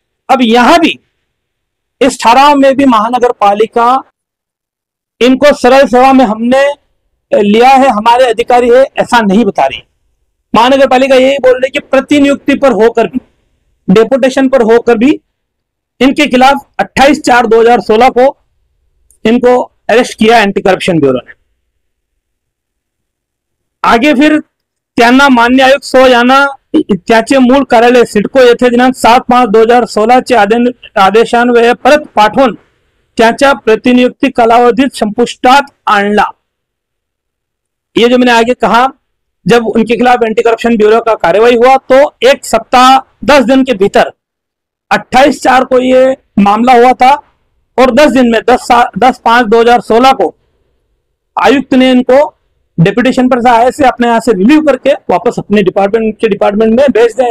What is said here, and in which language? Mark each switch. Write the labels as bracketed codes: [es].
[hi] अब यहां भी इस ठराव में भी महानगर पालिका इनको सरल सेवा में हमने लिया है, हमारे अधिकारी है, ऐसा नहीं बता रही। महानगर पालिका यही बोल रही कि प्रतिनियुक्ति पर होकर भी, डेपुटेशन पर होकर भी इनके खिलाफ 28/4/2016 को इनको अरेस्ट किया एंटी करप्शन ब्यूरो ने। [mr] आगे फिर त्यांना मान्य आयुक्त सो यांना त्याचे मूळ कार्यालय सिडको येथे दिनांक 7/5/2016 चे आदेशान्वये परत पाठवून त्याच्या प्रतिनियुक्ती कालावधीत संपुष्टात आणला। [hi] ये जो मैंने आगे कहा, जब उनके खिलाफ एंटी करप्शन ब्यूरो का कार्रवाई हुआ तो 1 सप्ताह 10 दिन के भीतर 28/4 को ये मामला हुआ था और 10 दिन में 10/5/2016 को आयुक्त ने इनको डेपुटेशन पर से अपने यहां से रिलीव करके वापस अपने डिपार्टमेंट में भेज दिया।